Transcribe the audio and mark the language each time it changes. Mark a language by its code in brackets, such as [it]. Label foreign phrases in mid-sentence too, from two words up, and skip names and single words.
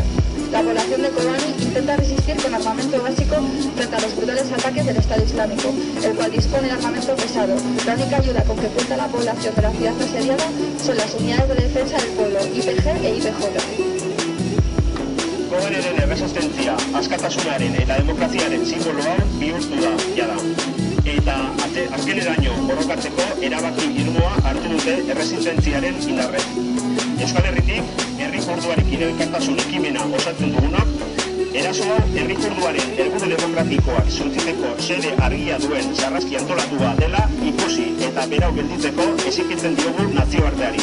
[es] La población de Kobani intenta resistir con armamento básico frente a los brutales ataques del Estado Islámico, el cual dispone de armamento pesado. La única ayuda con que cuenta la población de la ciudad asediada son las unidades de defensa del pueblo, IPG e IPJ. [eu] Kobaneren erresistentzia, askatasunaren eta demokraziaren simboloa bihurtu da, jada. Eta azkeneraino borrokatzeko erabaki irmoa hartu dute erresistentziaren indarrek. Euskal Herritik, herri kurduarekin elkartasun ekimena osatzen dugunak, eraso hau herri kurduaren helburu demokratikoak suntsitzeko xede argia duen sarraski antolatua dela ikusi eta berau gelditzeko exigitzen diogu nazioarteari.